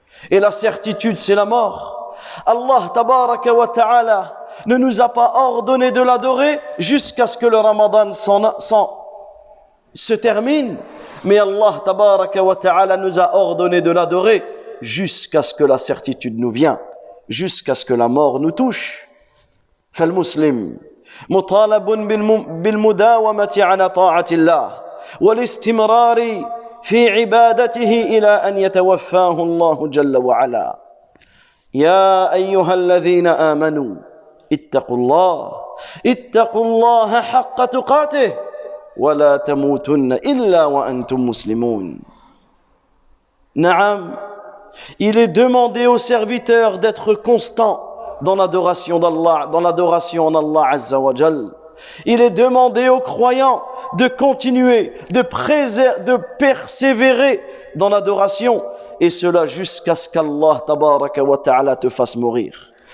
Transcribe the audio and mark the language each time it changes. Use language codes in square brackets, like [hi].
[fr] Et la certitude, c'est la mort. Allah tabaraka wa ta'ala ne nous a pas ordonné de l'adorer jusqu'à ce que le Ramadan se termine. Mais Allah tabaraka wa ta'ala nous a ordonné de l'adorer jusqu'à ce que la certitude nous vienne, jusqu'à ce que la mort nous touche. [ar] فالمسلم مطالب بالمداومة على طاعة الله والاستمرار في عبادته إلى أن يتوفاه الله جل وعلا. يا أيها الذين آمنوا اتقوا الله حق تقاته ولا تموتن إلا وأنتم مسلمون. [fr] نعم, il est demandé aux serviteurs d'être constants dans l'adoration d'Allah, dans l'adoration en Allah Azza wa Jal. Il est demandé aux croyants de continuer, de persévérer dans l'adoration, et cela jusqu'à ce qu'Allah tabaraka wa ta'ala te fasse mourir.